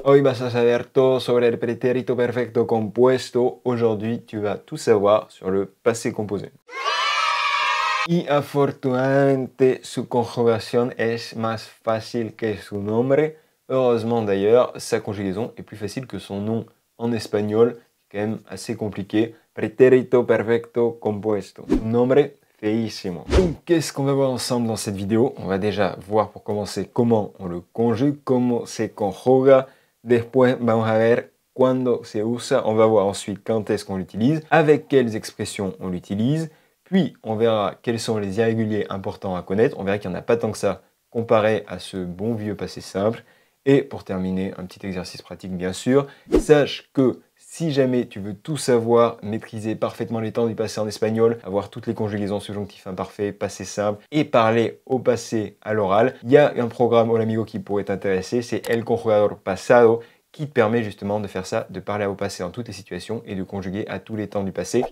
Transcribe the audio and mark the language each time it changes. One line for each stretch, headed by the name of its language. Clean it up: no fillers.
Spanish: Hoy vas a saber todo sobre el pretérito perfecto compuesto.
French: Aujourd'hui, tu vas tout savoir sur le passé composé.
Spanish: Y afortunadamente, su conjugación es más fácil que su nombre.
French: Heureusement d'ailleurs, sa conjugaison est plus facile que son nom en espagnol, quand même assez compliqué.
Spanish: Pretérito perfecto compuesto. Nombre feísimo.
French: Donc, qu'est-ce qu'on va voir ensemble dans cette vidéo? On va déjà voir pour commencer comment on le conjugue, comment
Spanish: se conjuga. Después, vamos a ver cuándo se usa.
French: On va voir ensuite quand est-ce qu'on l'utilise, avec quelles expressions on l'utilise. Puis, on verra quels sont les irréguliers importants à connaître. On verra qu'il n'y en a pas tant que ça comparé à ce bon vieux passé simple. Et pour terminer, un petit exercice pratique bien sûr. Sache que si jamais tu veux tout savoir, maîtriser parfaitement les temps du passé en espagnol, avoir toutes les conjugaisons subjonctif imparfait, passé simple et parler au passé à l'oral, il y a un programme Hola Amigo qui pourrait t'intéresser, c'est El Conjugador Pasado, qui te permet justement de faire ça, de parler au passé en toutes les situations et de conjuguer à tous les temps du passé.